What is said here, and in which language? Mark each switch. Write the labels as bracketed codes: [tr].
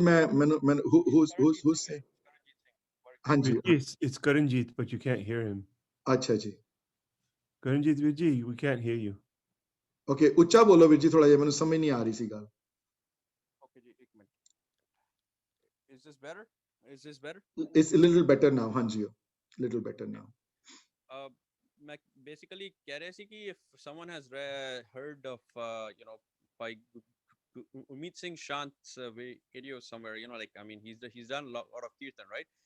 [en] मैं who's saying? [hi] हाँ जी. [en] It's Karanjit, but you can't hear him. [hi] अच्छा जी. [en] Karanjit Virji, we can't hear you. [pa] Okay, ਉੱਚਾ ਬੋਲੋ ਵੀਰ ਜੀ ਥੋੜਾ ਜਿਹਾ, ਮੈਨੂੰ ਸਮਝ ਨਹੀਂ ਆ ਰਹੀ ਸੀ ਗੱਲ। [en] Okay जी, [hi] एक minute. [en] Is this better? Is this better? It's a little better now, Hanji. Little better now. [hi] मैं [en] basically [hi] कह रहे थे कि [en] if someone has heard of by Gurmeet Singh Shant's video somewhere, like I mean he's done a lot of kirtan, right?